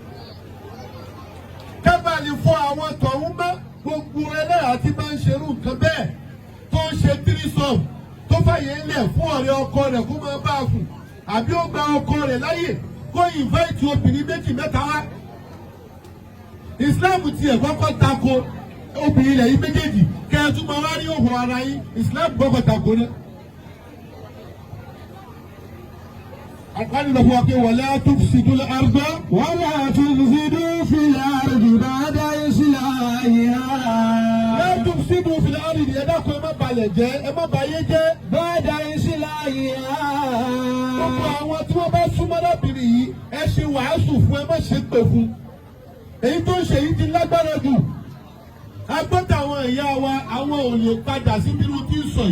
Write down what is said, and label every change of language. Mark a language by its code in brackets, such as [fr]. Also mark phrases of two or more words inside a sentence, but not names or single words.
[yo] kẹ́bà lè fọ àwọn tọ̀hún mọ́ gbogbo ẹlẹ́hàá tí bá ń ṣerú nǹkan bẹ́ẹ̀ tó ń ṣe tírísọ̀m tó fàyè ńlẹ̀ fún ọ̀rẹ́ ọkọ rẹ̀ kó máa bá a fún àbí ó gba ọkọ rẹ̀ láyè kó ìnváìtì obìnrin méjì mẹ́ta wá. Islam ti ẹ̀ kọ́kọ́ tako obìnrin ilẹ̀ yìí méjèèjì kẹ́ẹ̀tún máa wá rí òhò ara yín Islam kọ́kọ́ tako náà. Àkàlì lọ fún wa pé [ar] ولا تفسدوا الأرض ولا تفسدوا في الأرض بعد إصلاحها. لا تفسدوا في الأرض [yo] ẹ dákun ẹ má balẹ̀ jẹ́ ẹ má bayé jẹ́. [ar] بعد إصلاحها. [yo] Gbogbo àwọn tí wọ́n bá súnmọ́ lọ́bìnrin yìí ẹ ṣe wàásù fún ẹ má ṣe pè fún. Èyí tó ń ṣe yìí ti lágbára jù. Agbọ́tà àwọn ìyá wa àwọn ò lè padà sí bírú tí ń sọ yìí.